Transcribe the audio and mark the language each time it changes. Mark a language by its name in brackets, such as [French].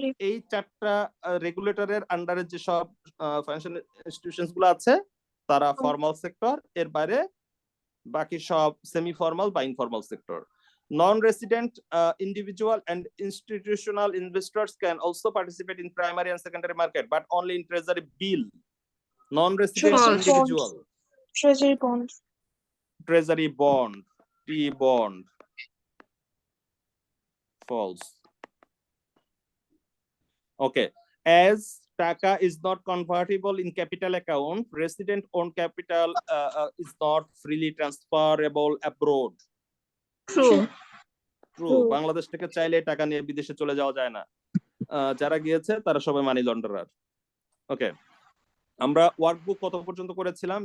[Bangla] এই 4টা রেগুলেটরের আন্ডারে যে সব ফাইন্যান্সিয়াল ইনস্টিটিউশনস গুলো আছে তারা ফর্মাল সেক্টর, এর বাইরে বাকি সব সেমি ফর্মাল বা informal sector. [English] Non-resident individual and institutional investors can also participate in primary and secondary market, but only in treasury bill. Non-resident individual. Treasury bond. T-bond. False. Okay. As taka is not convertible in capital account, resident owned capital is not freely transferable abroad. True. [Bangla] Bangladesh থেকে চাইলে টাকা নিয়ে বিদেশে চলে যাওয়া যায় না। যারা গিয়েছে তারা সবাই মানি লন্ডারার। ওকে, আমরা ওয়ার্কবুক কত পর্যন্ত করেছিলাম?